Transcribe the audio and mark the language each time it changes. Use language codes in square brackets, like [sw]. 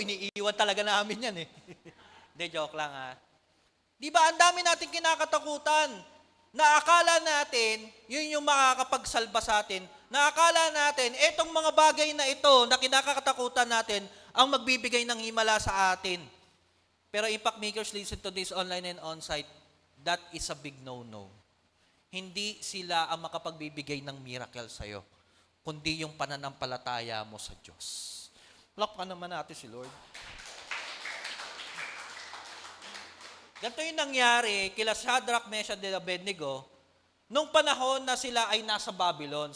[tl] Iniiwan talaga namin yan eh. Hindi, joke lang ha. Di ba, ang dami natin kinakatakutan na akala natin, yun yung makakapagsalba sa atin, na akala natin, etong mga bagay na ito na kinakatakutan natin, ang magbibigay ng himala sa atin. [en] Pero impact makers, listen to this online and on-site, that is a big no-no. [tl] Hindi sila ang makapagbibigay ng miracle sa'yo, kundi yung pananampalataya mo sa Diyos. Lakpan naman natin si Lord. Ganito yung nangyari kila Shadrach, Meshach, and Abednego nung panahon na sila ay nasa Babylon.